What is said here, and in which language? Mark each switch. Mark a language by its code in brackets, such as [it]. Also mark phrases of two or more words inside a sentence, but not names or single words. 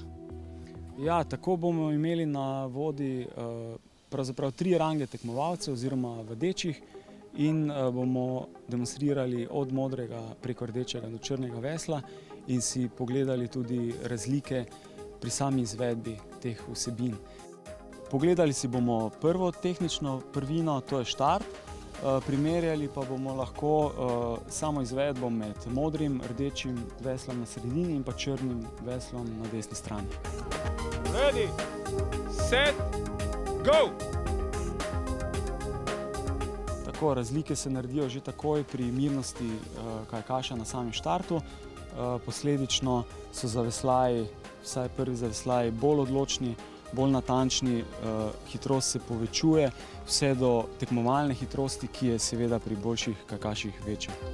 [sl] Ja, tako bomo imeli na vodi pravzaprav 3 range tekmovalcev oziroma vodečih in bomo demonstrirali od modrega preko rdečega do črnega vesla in si pogledali tudi razlike pri sami izvedbi teh vsebin. Pogledali si bomo prvo tehnično prvino, to je štart, primerjali pa bomo lahko samo izvedbo med modrim, rdečim veslom na sredini in pa črnim veslom na desni strani. [en] Ready, set, go! [sl] Tako, razlike se naredijo že takoj pri mirnosti kajakaša na samem štartu. Posledično so zaveslaji, vsaj prvi zaveslaji, bolj odločni, bolj natančni, hitrost se povečuje, vse do tekmovalne hitrosti, ki je seveda pri boljših kajakaših večja.